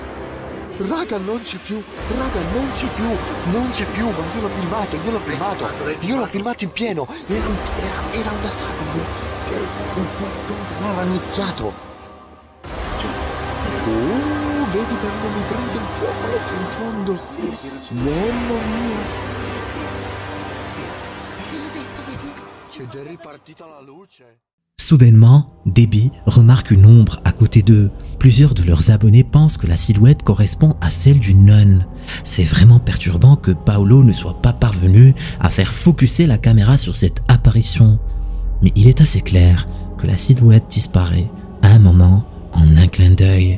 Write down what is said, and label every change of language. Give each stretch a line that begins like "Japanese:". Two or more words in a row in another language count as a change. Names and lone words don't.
Italian: Raga, non c'è più, ma io l'ho filmato in pieno, era una sagra, un qualcosa, l'ha rannicchiato. Vedi per come prende il fuoco laggiù in fondo, mamma mia. Ed è ripartita la luce.
French: Soudainement, Debbie remarque une ombre à côté d'eux. Plusieurs de leurs abonnés pensent que la silhouette correspond à celle d'une nonne. C'est vraiment perturbant que Paolo ne soit pas parvenu à faire focuser la caméra sur cette apparition. Mais il est assez clair que la silhouette disparaît à un moment en un clin d'œil.